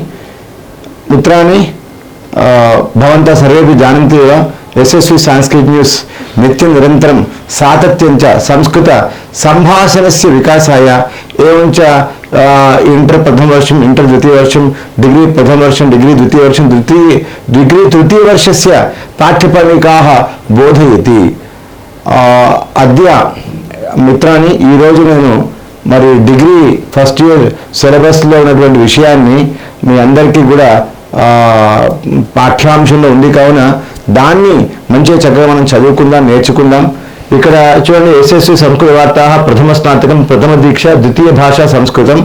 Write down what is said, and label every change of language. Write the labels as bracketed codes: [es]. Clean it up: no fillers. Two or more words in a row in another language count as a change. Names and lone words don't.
[sa] मित्राणि, भवन्तः सर्वेपि जानन्ति एव एसएसवी संस्कृत न्यूस् नित्यं निरन्तरं सातत्यं च संस्कृत सम्भाषणस्य विकासाय एवं च इंटर प्रथमवर्षं, इंटर द्वितीयवर्षं, डिग्री प्रथमवर्षं, डिग्री द्वितीयवर्षं, डिग्री तृतीयवर्षस्य पाठ्यप्रणिकाः बोधयति। अद्य मित्राणि [te] ఈ రోజు నేను మరి [en] degree first year syllabus [te] లో ఉన్నటువంటి విషయాన్ని మీ అందరికీ కూడా పాఠ్యాంశంలో ఉంది కావున దాన్ని మంచిగా చక్కగా మనం చదువుకుందాం, నేర్చుకుందాం. ఇక్కడ చూడండి, ఎస్ఎస్సి సంస్కృత వార్తా ప్రథమ స్నాతకం, ప్రథమ దీక్ష, ద్వితీయ భాష సంస్కృతం.